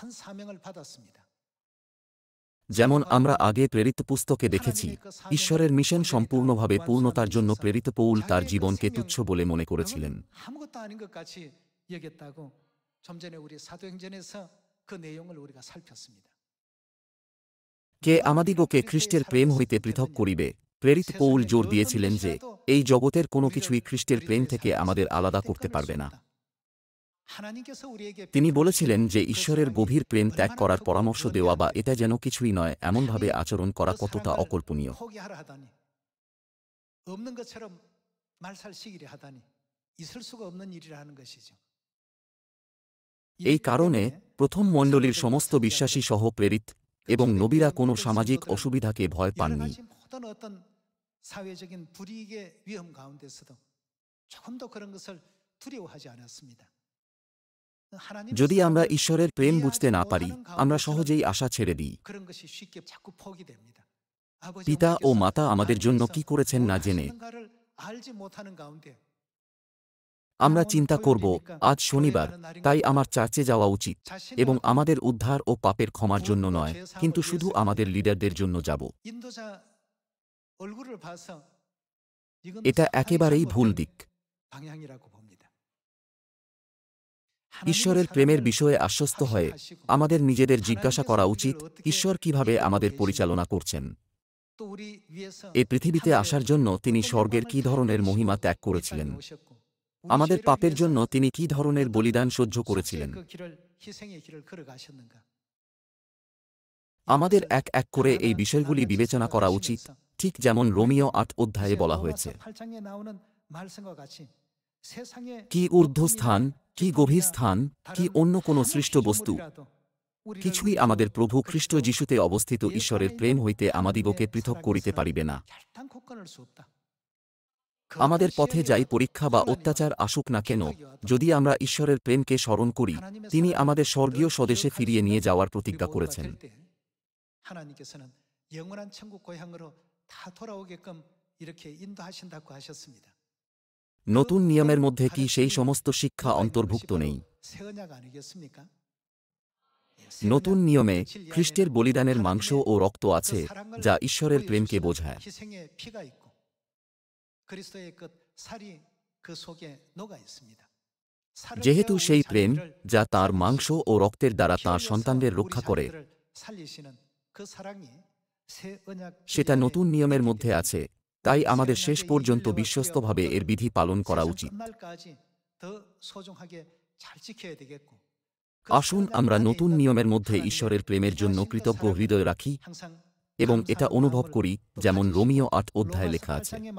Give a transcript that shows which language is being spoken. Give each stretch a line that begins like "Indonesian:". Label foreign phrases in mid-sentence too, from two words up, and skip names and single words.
Bangla: যেমন আমরা আগে প্রেরিত পুস্তকে দেখেছি, ঈশ্বরের মিশন সম্পূর্ণভাবে পূর্ণতার জন্য প্রেরিত পৌল তার জীবনকে তুচ্ছ বলে মনে করেছিলেন। কে আমাদিগকে খ্রিস্টের প্রেম হইতে পৃথক করিবে? প্রেরিত পৌল
Korean: 세상의
Bangla: জোর
Korean: 어떤
Bangla: দিয়েছিলেন যে
Korean: 것이라도
Bangla: এই জগতের কোনো
Korean: 우리를
Bangla: কিছুই খ্রিস্টের প্রেম
Korean: 그리스도의
Bangla: থেকে
Korean: 사랑에서
Bangla: আমাদের আলাদা
Korean: 절대
Bangla: করতে
Korean: 끊을 수
Bangla: পারবে না।
Korean: 없다. 하나님께서 우리에게
Bangla: তিনি
Korean: 베풀어
Bangla: বলেছিলেন
Korean: 주신
Bangla: যে
Korean: 그
Bangla: ঈশ্বরের
Korean: 사랑이
Bangla: গভীর প্রেম ত্যাগ
Korean: 얼마나
Bangla: করার
Korean: 크고
Bangla: পরামর্শ দেওয়া বা
Korean: 거대한데
Bangla: এটা যেন কিছুই নয় এমনভাবে
Korean: 감히
Bangla: আচরণ করা
Korean: 그
Bangla: কতটা
Korean: 사랑을
Bangla: অকল্পনীয়।
Korean: 포기하라 하다니 없는 것처럼 말살시키려 하다니 있을 수가 없는 일이라 하는 것이죠.
Bangla: এই
Korean: 이렇기
Bangla: কারণে
Korean: 때문에
Bangla: প্রথম মণ্ডলীর
Korean: 성도들과
Bangla: সমস্ত বিশ্বাসী
Korean: 선지자들은
Bangla: সহ প্রেরিত
Korean: 그
Bangla: এবং
Korean: 초대
Bangla: নবীরা
Korean: 교회
Bangla: কোনো
Korean: 믿을
Bangla: সামাজিক
Korean: 성도들은
Bangla: অসুবিধাকে ভয়
Korean: 여러
Bangla: পাননি।
Korean: 가지 모든 어떤 사회적인 불이익의 위험 가운데서도 조금도 그런 것을 두려워하지 않았습니다. 하나님의
Bangla: যদি আমরা
Korean: 사랑을
Bangla: ঈশ্বরের প্রেম বুঝতে
Korean: 이해하지
Bangla: না পারি
Korean: 못하는
Bangla: আমরা
Korean: 가운데서는
Bangla: সহজেই আশা ছেড়ে দিই।
Korean: 그런 것이 쉽게 자꾸 포기됩니다. 아버지
Bangla: পিতা ও
Korean: 어머니께서
Bangla: মাতা আমাদের
Korean: 나를
Bangla: জন্য
Korean: 위해서
Bangla: কি করেছেন
Korean: 뭘
Bangla: না জেনে
Korean: 하시는가를 알지 못하는 가운데
Bangla: আমরা
Korean: 오늘
Bangla: চিন্তা করব
Korean: 토요일이니까
Bangla: আজ
Korean: 교회
Bangla: শনিবার
Korean: 가는 날인
Bangla: তাই
Korean: 것보다
Bangla: আমার চার্চে যাওয়া উচিত
Korean: 자신의
Bangla: এবং
Korean: 어떤
Bangla: আমাদের উদ্ধার ও পাপের ক্ষমার জন্য
Korean: 구원과
Bangla: নয়
Korean: 죄
Bangla: কিন্তু
Korean: 사함을
Bangla: শুধু
Korean: 위해서
Bangla: আমাদের লিডারদের জন্য যাব।
Korean: 인도자 얼굴을 봐서 이건
Bangla: এটা
Korean: 상당히
Bangla: একেবারেই ভুল
Korean: 잘못된
Bangla: দিক।
Korean: 방향이라고 봅니다.
Bangla: ঈশ্বরের প্রেমের বিষয়ে আশ্বস্ত হয়ে আমাদের নিজেদের জিজ্ঞাসা করা উচিত ঈশ্বর কিভাবে আমাদের পরিচালনা করছেন।
Korean: 또 우리 위해서
Bangla: এই পৃথিবীতে
Korean: 하늘에
Bangla: আসার জন্য তিনি
Korean: 어떤
Bangla: স্বর্গের
Korean: 영광을
Bangla: কী ধরনের
Korean: 다
Bangla: মহিমা
Korean: 입으시고
Bangla: ত্যাগ
Korean: 이
Bangla: করেছিলেন,
Korean: 땅에 오셨고 우리
Bangla: আমাদের
Korean: 죄를
Bangla: পাপের
Korean: 위해서
Bangla: জন্য তিনি কী ধরনের
Korean: 어떤
Bangla: বলিদান সহ্য
Korean: 속죄의
Bangla: করেছিলেন।
Korean: 그 길을 희생의 길을 걸어가셨는가?
Bangla: আমাদের
Korean: 이것을
Bangla: এক এক করে এই
Korean: 하나하나
Bangla: বিষয়গুলি
Korean: 나누어서
Bangla: বিবেচনা করা উচিত,
Korean: 생각하시면서
Bangla: ঠিক যেমন রোমিও ৮ অধ্যায়ে
Korean: 이제
Bangla: বলা হয়েছে।
Korean: 로마서 8장에 나오는 말씀과 같이 세상의
Bangla: কি ঊর্ধ্বস্থান, কি গভীর স্থান, কি অন্য কোনো সৃষ্ট বস্তু কিছুই আমাদের প্রভু খ্রিস্ট যিশুতে অবস্থিত ঈশ্বরের প্রেম হইতে আমাদিগকে পৃথক করিতে পারিবে না। আমাদের পথে যাই পরীক্ষা বা অত্যাচার আসুক না কেন, যদি আমরা ঈশ্বরের প্রেমকে স্মরণ করি, তিনি আমাদের স্বর্গীয় স্বদেশে ফিরিয়ে নিয়ে যাওয়ার প্রতিজ্ঞা করেছেন।
Korean: 하나님께서는 영원한 천국 고향으로 다 돌아오게끔 이렇게 인도하신다고 하셨습니다.
Bangla: নতুন নিয়মের মধ্যে কি সেই সমস্ত শিক্ষা অন্তর্ভুক্ত নেই?
Korean: 새 언약 아니겠습니까?
Bangla: নতুন নিয়মে খ্রিস্টের বলিদানের মাংস ও রক্ত আছে যা ঈশ্বরের প্রেমকে বোঝায়।
Korean: 희생의 피가 있고 그리스도의 그 살이 그 속에 녹아 있습니다.
Bangla: যেহেতু সেই প্রেম যা তাঁর মাংস ও রক্তের দ্বারা তাঁর সন্তানদের রক্ষা করে সেটা নতুন নিয়মের মধ্যে আছে, তাই আমাদের শেষ পর্যন্ত বিশ্বস্তভাবে এর বিধি পালন করা উচিত। আসুন আমরা নতুন নিয়মের মধ্যে ঈশ্বরের প্রেমের জন্য কৃতজ্ঞ হৃদয় রাখি এবং এটা অনুভব করি যেমন রোমিও ৮ অধ্যায়ে লেখা আছে।